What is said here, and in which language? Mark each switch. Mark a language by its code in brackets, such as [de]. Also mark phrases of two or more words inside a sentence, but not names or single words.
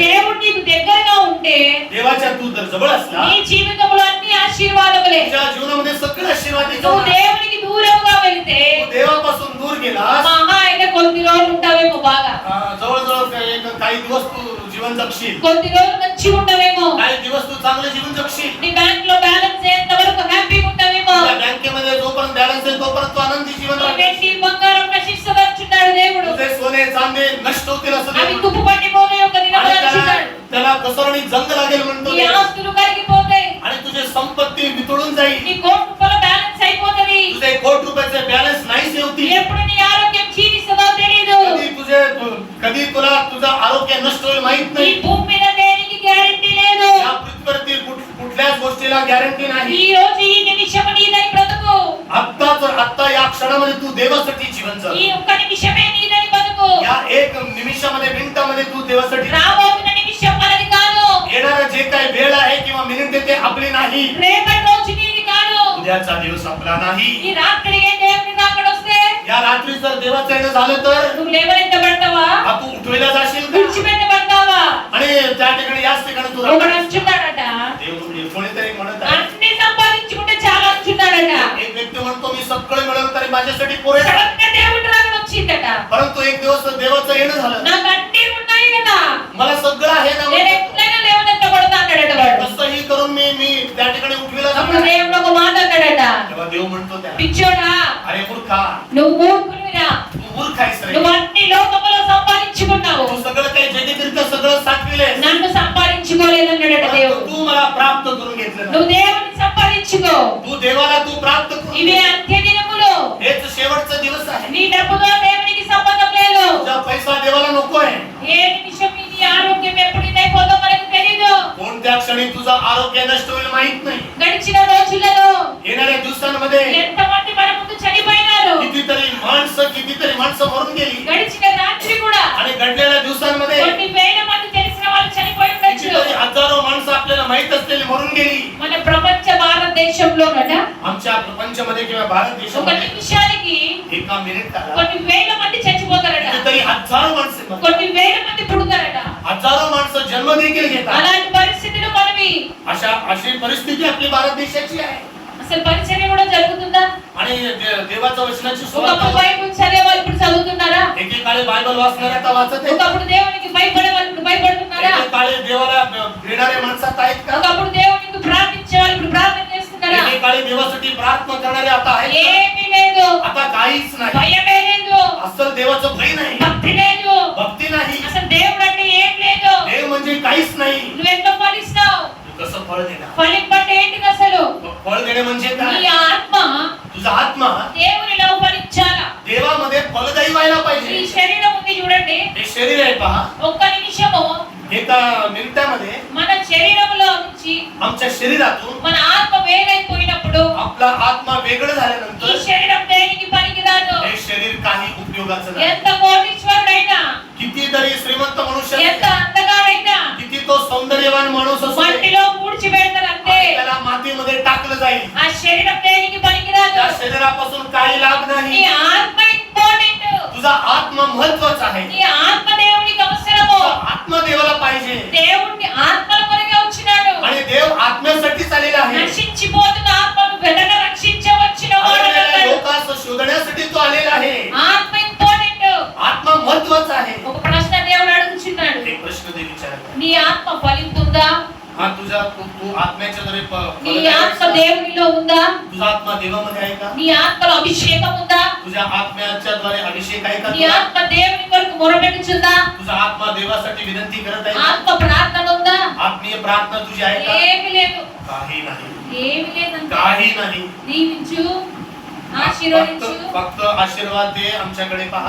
[te] దేవుడు నీకు దగ్గరగా ఉంటే [mr] देवाच्या तू जर जवळ असला, [te] నీ జీవితంలో అన్ని ఆశీర్వాదములే. [mr] तुझ्या जीवनामध्ये सगळे आशीर्वाद [te] నువ్వు [mr] येतात. [te] దేవునికి దూరంగా వెళితే [mr] तू देवापासून दूर गेलास, [te] మహా అయితే కొద్ది రోజులు ఉంటావేమో బాగా, [mr] जवळजवळ काही दिवस तू जीवन जगशील, [te] కొద్ది రోజులు మంచిగా ఉంటావేమో, [mr] काही दिवस तू चांगलं जीवन जगशील. [te] నీ బ్యాంక్ లో బ్యాలెన్స్ ఎంత వరకు హ్యాపీగా ఉంటావేమో. [mr] तुझ्या बँकेमध्ये जोपर्यंत बॅलन्स आहे तोपर्यंत तू आनंदी जीवन [te] నీ [mr] राहशील. [te] వెండి బంగారం నశిస్తదన్నాడు దేవుడు. [mr] तुझे सोने चांदे नष्ट होतील असं [te] అవి [mr] देव. [te] తుప్పు పట్టిపోతే ఒక [mr] आणि [te] దినమున నశిస్తాడు. [mr] त्याला कसरणी जंग लागेल म्हणतो [te] నీ [mr] देव. [te] ఆస్తులు కరిగిపోతాయి. [mr] आणि तुझे संपत्ती वितळून जाईल. [te] నీ కోటి రూపాయల బ్యాలెన్స్ అయిపోతది. [mr] तुझे कोटी रुपयाचे बॅलन्स नाहीसे होतील. [te] ఎప్పుడు నీ ఆరోగ్యం క్షీణిస్తుందో తెలియదు. [mr] कधी तुला तुझं आरोग्य नष्ट होईल माहित [te] ఈ [mr] नाही. [te] భూమి మీద దేనికి గ్యారెంటీ లేదు. [mr] या पृथ्वीवरती कुठल्याच गोष्टीला गॅरंटी नाही. [te] ఈ రోజు ఈ నిమిషం నీదని బ్రతుకు. [mr] आत्ता या क्षणात क्षणामध्ये तू देवासाठी जीवन [te] ఈ [mr] जग. [te] ఒక్క నిమిషమే నీదని బతుకు. [mr] या एक निमिषामध्ये मिनिटामध्ये तू देवासाठी [te] రాబోతున్న నిమిషం మనది కాదు. [mr] येणारं जे काही वेळ आहे किंवा मिनिट आहे ते आपली नाही. [te] రేపటి రోజు నీది కాదు. [mr] उद्याचा दिवस आपला नाही. [te] ఈ రాత్రికి దేవుని రాకడొస్తే [mr] या रात्री जर देवाचं येणं झालं तर [te] నువ్వు లేవనెత్తబడతావా? [mr] हा तू उठविला जाशील का? [te] విడిచిపెట్టబడతావా? [mr] आणि त्या ठिकाणी याच ठिकाणी तू [te] ఒకడు [mr] राहणार. [te] అంటున్నాడట, [mr] देव कोणीतरी म्हणत आहे, [te] అన్ని సంపాదించుకుంటే చాలా అంటున్నాడట. [mr] एक व्यक्ती म्हणतो मी सगळं मिळवलं तरी माझ्यासाठी पुरेसं आहे. [te] సడన్గా దేవుడి రాకడ వచ్చిందట. [mr] परंतु एक दिवस देवाचं येणं झालं, [te] నాకు అన్ని ఉన్నాయి కదా, [mr] मला सगळं आहे ना, [te] నేను ఎట్లయినా లేవనెత్తబడతా అన్నాడట వాడు. [mr] कसंही करून मी त्या ठिकाणी उठविला [te] అప్పుడు [mr] जाणार. [te] దేవుడు ఒక మాట అన్నాడట, [mr] तेव्हा देव म्हणतो त्याला, [te] పిచ్చోడా, [mr] अरे मूर्खा, [te] నువ్వు మూర్ఖునివిరా, [mr] तू मूर्ख आहेस रे. [te] నువ్వు అన్ని లోకములో సంపాదించుకున్నావు, [mr] तू सगळं काही जगतिरित्या सगळं साठविलेस, [te] నన్ను సంపాదించుకోలేదన్నాడట [mr] परंतु [te] దేవుడు. [mr] तू मला प्राप्त करून घेतलं [te] నువ్వు [mr] नाही. [te] దేవుని సంపాదించుకో, [mr] तू देवाला तू प्राप्त करून [te] ఇవే [mr] घे. [te] అంత్య దినములు. [mr] हेच शेवटचा दिवस आहे. [te] నీ డబ్బుతో దేవునికి సంబంధం లేదు. [mr] तुझा पैसा देवाला नको आहे. [te] ఏ నిమిషం నీ ఆరోగ్యం ఎప్పుడు ఇదైపోదో మనకు తెలీదు. [mr] कोणत्या क्षणी तुझं आरोग्य नष्ट होईल माहित नाही. [te] గడిచిన రోజులలో [mr] येणाऱ्या दिवसांमध्ये [te] ఎంతమంది మన ముందు చనిపోయినారు. [mr] कितीतरी माणसं मरून गेली. [te] గడిచిన రాత్రి కూడా [mr] आणि घडलेल्या दिवसांमध्ये [te] కొన్ని వేల మంది తెలిసిన వాళ్ళు చనిపోయి ఉండొచ్చు. [mr] कितीतरी हजारो माणसं आपल्याला माहित असलेली मरून गेली. [te] మన ప్రపంచ భారతదేశంలోనట [mr] आमच्या प्रपंचामध्ये किंवा भारत [te] ఒక [mr] देशामध्ये [te] నిమిషానికి [mr] एका मिनिटाला [te] కొన్ని వేల మంది చచ్చిపోతారట. [mr] कितीतरी हजारो माणसं मरतात. [te] కొన్ని వేల మంది పుడతారట. [mr] हजारो माणसं जन्म देखील घेतात. [te] అలాంటి పరిస్థితులు మనవి. [mr] अशी परिस्थिती आपली भारत देशाची आहे. [te] అసలు పరిచర్య కూడా జరుగుతుందా? [mr] आणि देवाच्या वचनाची [te] ఒకప్పుడు [mr] सुरुवात [te] బైబిల్ చదివే వాళ్ళు ఇప్పుడు చదువుతున్నారా? [mr] एकेकाळी बायबल वाचणारे आता वाचत आहेत. [te] ఒకప్పుడు దేవునికి భయపడే వాళ్ళు ఇప్పుడు భయపడుతున్నారా? [mr] एकेकाळी देवाला भिणारे माणसात आहेत का? [te] ఒకప్పుడు దేవునికి ప్రార్థించే వాళ్ళు ఇప్పుడు ప్రార్థన చేస్తున్నారా? [mr] एकेकाळी देवासाठी प्रार्थना करणारे आता आहेत का? [te] ఏమీ లేదు, [mr] आता काहीच नाही. [te] భయమే లేదు, [mr] असल देवाचं भय नाही, [te] భక్తి లేదు, [mr] भक्ती नाही, [te] అసలు దేవుడు అంటే ఏం లేదు. [mr] देव म्हणजे काहीच नाही. [te] నువ్వెంతో ఫలిస్తావు. [mr] तू कसं फळ देणार? [te] ఫలింపంటే ఏంటిది అసలు? [mr] फळ देणे म्हणजे [te] నీ [mr] काय? [te] ఆత్మ [mr] तुझा आत्मा [te] దేవునిలో ఫలించాలా. [mr] देवामध्ये फलदायी व्हायला [te] ఈ [mr] पाहिजे. [te] శరీరం ఉంది చూడండి, [mr] हे शरीर आहे पहा. [te] ఒక్క నిమిషము [mr] एका मिनिटामध्ये [te] మన శరీరంలో నుంచి [mr] आमच्या शरीरातून [te] మన ఆత్మ వేరైపోయినప్పుడు [mr] आपला आत्मा वेगळं [te] ఈ [mr] झाल्यानंतर [te] శరీరం దేనికి పనికిరాదు. [mr] हे शरीर काही उपयोगाचं नाही. [te] ఎంత కోటీశ్వరుడైనా, [mr] कितीतरी श्रीमंत मनुष्य [te] ఎంత [mr] असू, [te] అందగాడైనా [mr] किती तो सौंदर्यवान माणूस असू दे, [te] మట్టిలో పూడ్చిపెడతారంటే [mr] आणि त्याला मातीमध्ये टाकलं जाईल. [te] ఆ శరీరం దేనికి పనికిరాదు. [mr] त्या शरीरापासून काही लाभ [te] నీ [mr] नाही. [te] ఆత్మ ఇంపార్టెంట్. [mr] तुझा आत्मा महत्वाचा आहे. [te] నీ ఆత్మ దేవునికి అవసరము. [mr] तुझा आत्मा देवाला पाहिजे. [te] దేవుడిని ఆత్మల కొరకే వచ్చినాడు. [mr] आणि देव आत्म्यासाठीच आलेला आहे. [te] నశించిపోతున్న ఆత్మను వెదక రక్షించవచ్చిన వాడు [mr] आलेल्या [te] అన్నాడు. [mr] लोकांस शोधण्यासाठी तो आलेला आहे. [te] ఆత్మ ఇంపార్టెంట్. [mr] आत्मा महत्वाचा आहे. [te] ఒక ప్రశ్న దేవుడు అడుగుచున్నాడు, [mr] एक प्रश्न देव विचारत आहे. [te] నీ ఆత్మ ఫలిస్తుందా? [mr] हा तुझा तू आत्म्याच्या द्वारे [te] నీ ఆత్మ దేవునిలో ఉందా? [mr] तुझा आत्मा देवामध्ये आहे का? [te] నీ ఆత్మలో అభిషేకం ఉందా? [mr] तुझ्या आत्म्याच्या द्वारे अभिषेक आहे का [te] నీ [mr] तुझा? [te] ఆత్మ దేవుని కొరకు మొరపెట్టుచుందా? [mr] तुझा आत्मा देवासाठी विनंती करत आहे का? [te] ఆత్మ ప్రార్థన ఉందా? [mr] आत्मीय प्रार्थना तुझी आहे का? [te] ఏమీ లేదు, [mr] काही नाही. [te] ఏమీ లేదంటే [mr] काही नाही. [te] దీవించు, ఆశీర్వదించు, [mr] फक्त आशीर्वाद दे, आमच्याकडे पहा